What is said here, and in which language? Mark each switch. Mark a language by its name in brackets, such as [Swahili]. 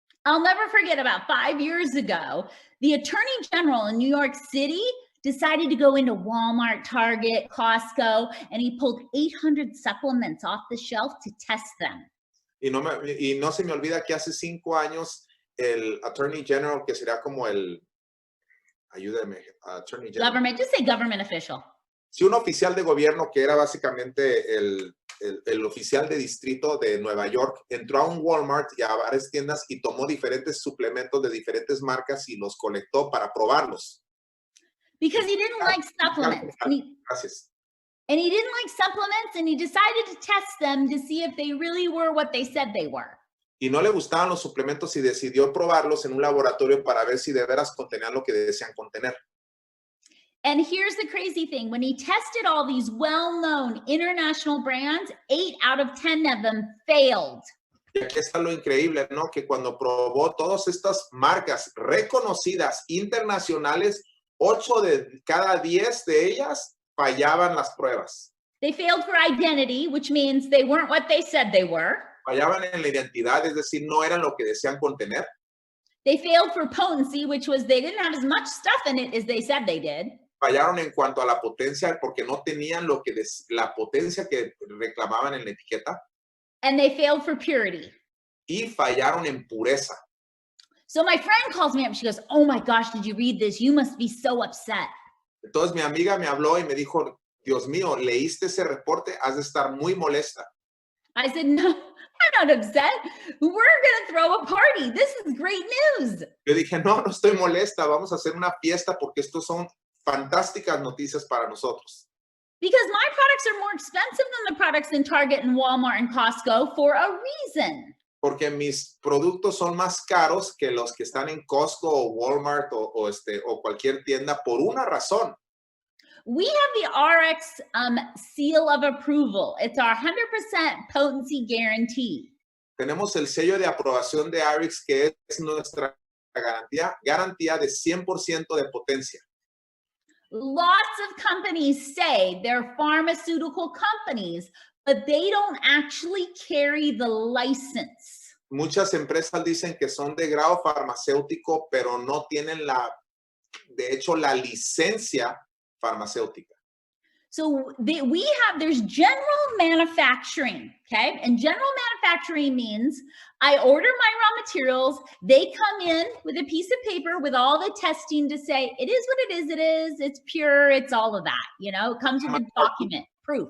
[English] I'll never forget, about 5 years ago, the Attorney General in New York City decided to go into Walmart, Target, Costco, and he pulled 800 supplements off the shelf to test them. [Spanish] Y no se me olvida que hace 5 años el Attorney General, que sería como ayúdame, Attorney General. [English] Government, just say government official. [Spanish] Sí, un oficial de gobierno que era básicamente el oficial de distrito de Nueva York, entró a un Walmart y a varias tiendas y tomó diferentes suplementos de diferentes marcas y los colectó para probarlos. [English] Because he didn't like supplements. [Spanish] Gracias. [English] And he didn't like supplements, and he decided to test them to see if they really were what they said they were. [Spanish] Y no le gustaban los suplementos y decidió probarlos en un laboratorio para ver si de veras contenían lo que decían contener. [English] And here's the crazy thing. When he tested all these well-known international brands, 8 out of 10 of them failed. [Spanish] Y aquí está lo increíble, ¿no? Que cuando probó todas estas marcas reconocidas internacionales, 8 de cada 10 de ellas fallaban las pruebas. [English] They failed for identity, which means they weren't what they said they were. [Spanish] Fallaban en la identidad, es decir, no eran lo que decían contener. [English] They failed for potency, which was they didn't have as much stuff in it as they said they did. [Spanish] Fallaron en cuanto a la potencia, porque no tenían la potencia que reclamaban en la etiqueta. [English] And they failed for purity. [Spanish] Y fallaron en pureza. [English] So my friend calls me up. She goes, "Oh my gosh, did you read this? You must be so upset." [Spanish] Entonces mi amiga me habló y me dijo, Dios mío, ¿leíste ese reporte? Has de estar muy molesta. [English] I said, "No, I'm not upset. We're going to throw a party. This is great news." [Spanish] Yo dije, no estoy molesta. Vamos a hacer una fiesta porque estos son fantásticas noticias para nosotros. [English] Because my products are more expensive than the products in Target and Walmart and Costco for a reason. [Spanish] Porque mis productos son más caros que los que están en Costco o Walmart o cualquier tienda por una razón. [English] We have the Ariix seal of approval. It's our 100% potency guarantee. [Spanish] Tenemos el sello de aprobación de Ariix, que es nuestra garantía de 100% de potencia. [English] Lots of companies say they're pharmaceutical companies, but they don't actually carry the license. [Spanish] Muchas empresas dicen que son de grado farmacéutico, pero no tienen de hecho, la licencia farmacéutica. [English] So there's general manufacturing, okay? And general manufacturing means I order my raw materials, they come in with a piece of paper with all the testing to say, it is what it is, it's pure, it's all of that, you know, it comes with a document, proof.